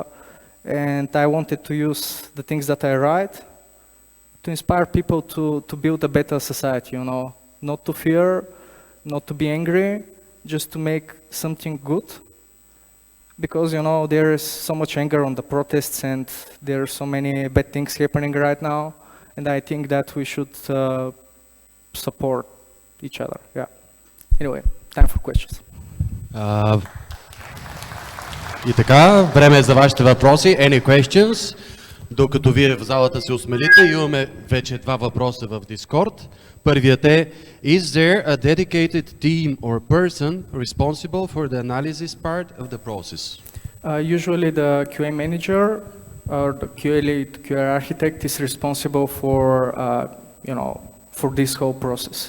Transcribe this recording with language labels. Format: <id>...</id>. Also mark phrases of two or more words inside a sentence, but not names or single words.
<en>And I wanted to use the things that I write to inspire people to build a better society, not to fear, not to be angry, just to make something good. Because, there is so much anger on the protests and there are so many bad things happening right now. And I think that we should support each other. Yeah. Anyway, time for questions.</en> <bg>И така, време е за вашите въпроси.</bg> <en>Any questions?</en> <bg>Докато вие в залата се осмелите, имаме вече два въпроса в Discord. Първият е:</bg> <en>Is there a dedicated team or person responsible for the analysis part of the process? Usually the QA manager or the QA lead, QA architect is responsible for, for this whole process.</en>